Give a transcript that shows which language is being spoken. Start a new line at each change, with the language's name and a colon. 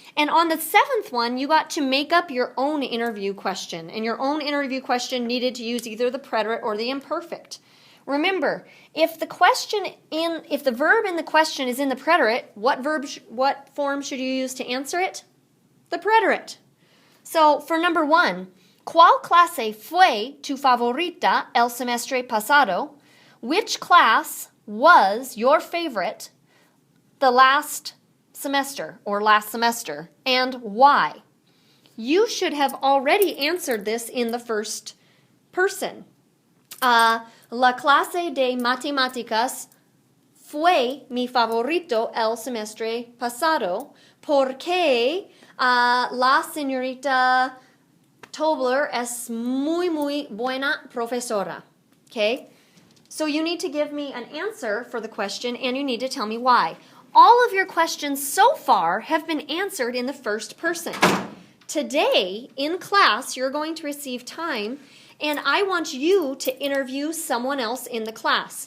English: And on the 7th one, you got to make up your own interview question. And your own interview question needed to use either the preterite or the imperfect. Remember, if the verb in the question is in the preterite, what form should you use to answer it? The preterite. So for number 1,
Spanish: ¿Cuál clase fue tu favorita el semestre pasado?
English: Which class was your favorite the last semester or last semester, and why? You should have already answered this in the first person.
Spanish: La clase de matemáticas fue mi favorito el semestre pasado porque la señorita Tobler es muy buena profesora.
English: Okay? So you need to give me an answer for the question and you need to tell me why. All of your questions so far have been answered in the first person. Today, in class, you're going to receive time and I want you to interview someone else in the class.